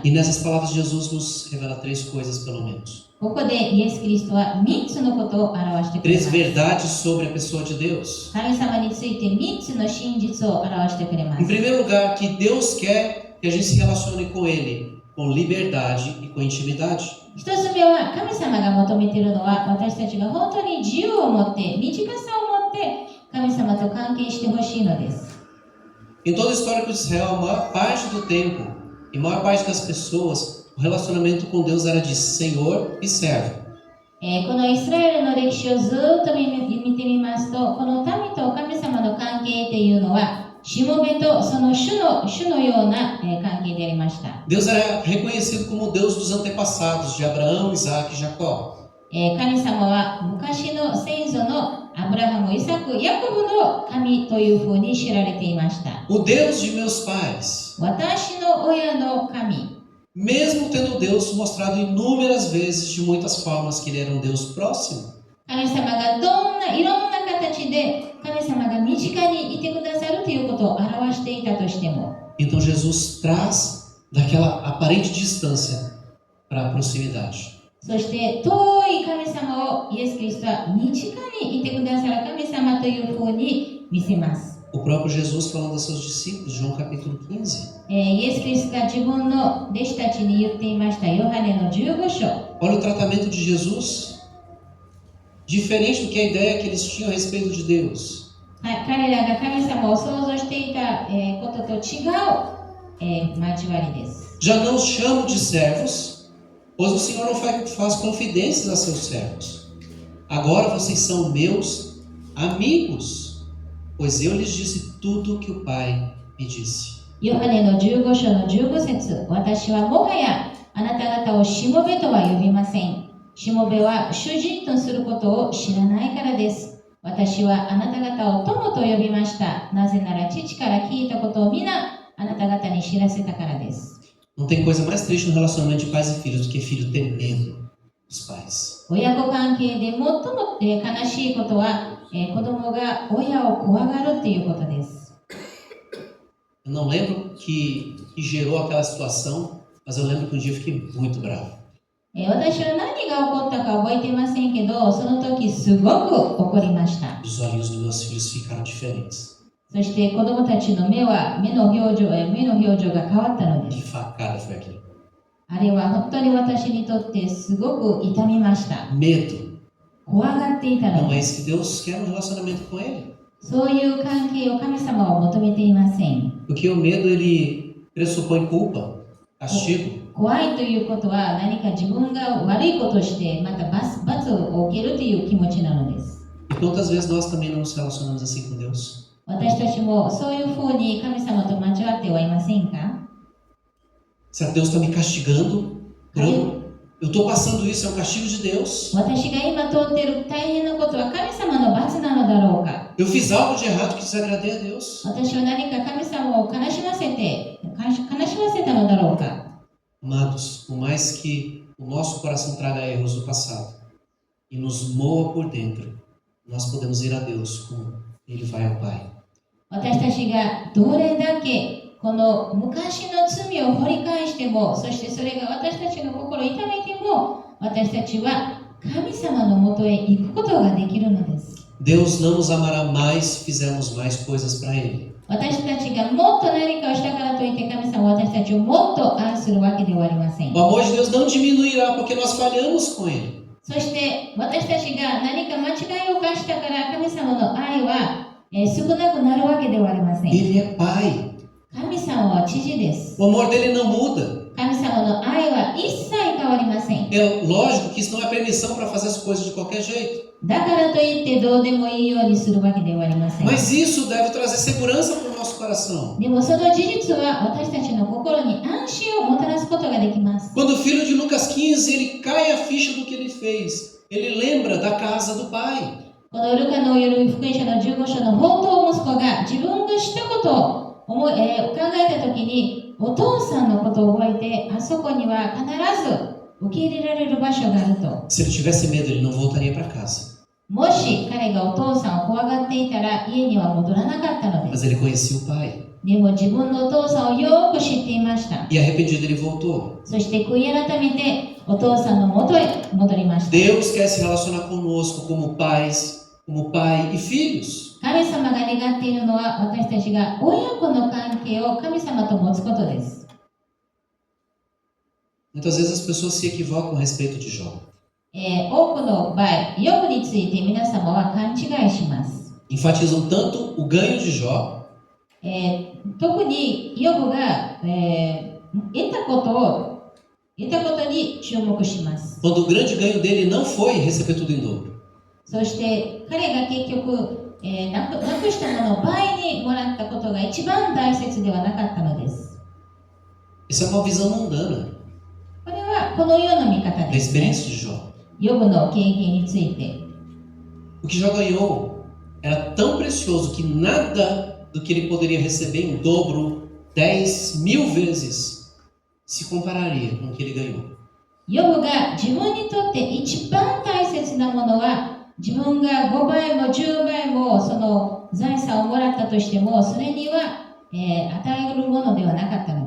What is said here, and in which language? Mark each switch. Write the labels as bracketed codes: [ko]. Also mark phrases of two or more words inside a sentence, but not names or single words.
[pt] E nessas palavras Jesus nos revela três coisas pelo menos. [ja] ここでイエス・キリストは3つのことを表してくれま [pt] Três [ja] す。 [pt] verdades sobre a pessoa de Deus. [ja] 神様について3つの真実を表してくれま [pt] Em [ja] す。 [pt] primeiro lugar, que Deus quer que a gente se relacione com Ele com liberdade e com intimidade. [ja] 一つ目は神様が求めているのは私たちが本当に自由を持って短さを持って神様と関係してほしいのです。 [pt] Em todo o histórico de Israel, a maior parte do tempo e a maior parte das pessoas, o relacionamento com Deus era de Senhor e servo. [ja] このイスラエルの歴史をずっと見てみますと、この民と神様の関係というのはしもべとその主のような関係でありました。 [pt] Deus era reconhecido como o Deus dos antepassados, de Abraão, Isaac e Jacó. [ja] 神様は昔の先祖のアブラハム、イサク、ヤコブの神というふうに知られていました。 [pt] O Deus de meus pais. [ja] 私の親の神。 [pt] Mesmo tendo Deus mostrado inúmeras vezes, de muitas formas, que Ele era um Deus próximo. [ja] 神様がいろんな形で神様が身近にいてくださるということを表していたとしても、 [pt] Então Jesus traz daquela aparente distância para a proximidade. [ja] そして遠い神様をイエス・キリストは身近にいてくださる神様というふうに見せます。 [pt] O próprio Jesus falando aos seus discípulos, João capítulo 15. [ja] イエス・キリストが自分の弟子たちに言っていましたヨハネの15章。 [pt] Olha o tratamento de Jesus, diferente do que a ideia que eles tinham a respeito de Deus. [ja] 彼らが神様を想像していたことと違う交わりです。 [pt] Já não os chamo de servos, pois o Senhor não faz confidências a seus servos. Agora vocês são meus amigos, pois eu lhes disse tudo o que o Pai me disse. [ja] ヨハネの15章の15節、私はもはやあなた方をしもべとは呼びません。しもべは主人とすることを知らないからです。私はあなた方を友と呼びました。なぜなら父から聞いたことを皆あなた方に知らせたからです。 [pt] Não tem coisa mais triste no relacionamento de pais e filhos do que filho ter medo dos pais. [ja] 親子関係で最も悲しいことは子供が親を怖がるということです。 [pt] Eu não lembro que gerou aquela situação, mas eu lembro que um dia eu fiquei muito bravo. [ja] 私は何が起こったか覚えていませんけど、その時すごく怒りました。 [pt] Os olhinhos dos meus filhos ficaram diferentes. [ja] そして子供たちの目の表情が変わったので [pt] Que [ja] す。 [pt] facada foi aquilo? [ja] あれは本当に私にとってすごく痛みました。 [pt] Medo. [ja] 怖がっていたの [pt] Não é [ja] で [pt] isso [ja] す。 [pt] que Deus quer no relacionamento com Ele. [ja] そういう関係を神様は求めていません。 [pt] Porque o medo, ele pressupõe culpa, castigo. [ja] 怖いということは何か自分が悪いことをしてまた罰を受けるという気持ちなのです。 [pt] E quantas vezes nós também não nos relacionamos assim com Deus? [ja] 私たちもそういうふうに神様と間違ってはいませんか？ [pt] Será que Deus está me castigando? Eu estou passando isso, é um castigo de Deus. [ja] 私が今通っている大変なことは神様の罰なのだろうか？ [pt] Eu fiz algo de errado que desagradei a Deus. [ja] 私は何か神様を悲しませたのだろうか？ [pt] Amados, por mais que o nosso coração traga erros do passado e nos moa por dentro, nós podemos ir a Deus como Ele vai ao Pai. [ja] 私たちがどれだけこの昔の罪を掘り返しても、そしてそれが私たちの心を痛めても、私たちは神様のもとへ行くことができるのです。 [pt] Deus não nos amará mais se fizermos mais coisas para Ele. [ja] 私たちがもっと何かをしたからといって神様は私たちをもっと愛するわけではありません。 [pt] O amor de Deus não diminuirá porque nós falhamos com Ele. [ja] そして私たちが何か間違いを犯したから神様の愛は少なくなるわけではありません。 [pt] Ele é Pai. [ja] 神様は知事です。 [pt] O amor dele não muda. [ja] 神様の愛は一切変わりません。 [pt] É lógico que isso não é permissão para fazer as coisas de qualquer jeito. [ja] だからといってどうでもいいようにするわけではありません。 [pt] Mas isso deve trazer segurança para o nosso coração. [ja] でもその事実は私たちの心に安心をもたらすことができます。 [pt] Quando o filho de Lucas 15, ele cai a ficha do que ele fez. Ele lembra da casa do pai. [ja] このルカの夜福音書の15章の放蕩息子が自分がしたことを考えたときにお父さんのことを覚えて、あそこには必ず受け入れられる場所があると。 [pt] Se ele tivesse medo, ele não voltaria para casa. [ja] もし彼がお父さんを怖がっていたら家には戻らなかったので [pt] Mas [ja] す。 [pt] ele conhecia o pai. [ja] でも自分のお父さんをよく知っていました。 [pt] E arrependido, ele voltou. [ja] そして悔い改めてお父さんの元へ戻りました。 [pt] Deus quer se relacionar conosco como pais, como pai e filhos. [ja] 神様が願っているのは私たちが親子の関係を神様と持つことです。 [pt] Muitas vezes as pessoas se equivocam a respeito de Jó. [ja] 多くの場合、ヨブについて皆様は勘違いします。 [pt] Enfatizam tanto o ganho de Jó, [ja] 特にヨブが、得たことに注目します。 [pt] quando o grande ganho dele não foi receber tudo em dobro. [ja] そして彼が結局、なくしたものを倍にもらったことが一番大切ではなかったのです。 [pt] Isso é uma visão mundana [ja] これはこの世の見方 [pt] da [ja] です、ね。 [pt] experiência de Jó. [ja] ヨブの経験について。 [pt] O que Jó ganhou era tão precioso que nada do que ele poderia receber em dobro 10.000 vezes se compararia com o que ele ganhou. [ja] ヨブが自分にとって一番大切なものは自分が5倍も10倍もその財産をもらったとしてもそれには、与えるものではなかったの